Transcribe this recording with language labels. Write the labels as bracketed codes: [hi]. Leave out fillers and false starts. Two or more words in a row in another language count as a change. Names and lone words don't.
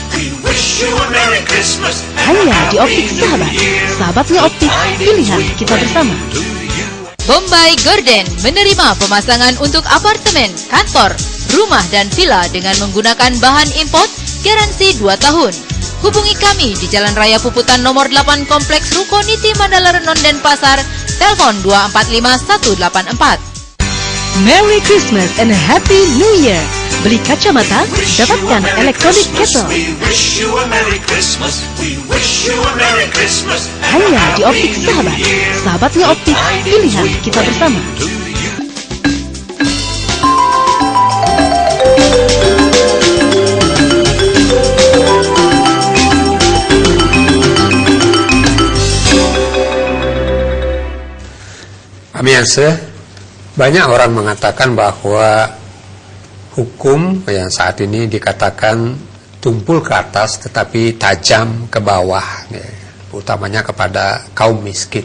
[id] Hanya di Optik Sahabat. Sahabatnya Optik, pilihan kita bersama. Bombay Garden menerima pemasangan untuk apartemen, kantor, rumah dan villa dengan menggunakan bahan import, garansi 2 tahun. Hubungi kami di Jalan Raya Puputan nomor 8 Kompleks Ruko Niti Mandala Renon Denpasar, telepon 245184. [en] Merry Christmas and a Happy New Year. [id] Beli kacamata, dapatkan [en] electronic kettle. [id] Hanya di Optik Sahabat. Sahabatnya Optik, pilihan kita bersama. Pemirsa, banyak orang mengatakan bahwa hukum yang saat ini dikatakan tumpul ke atas tetapi tajam ke bawah, ya, utamanya kepada kaum miskin.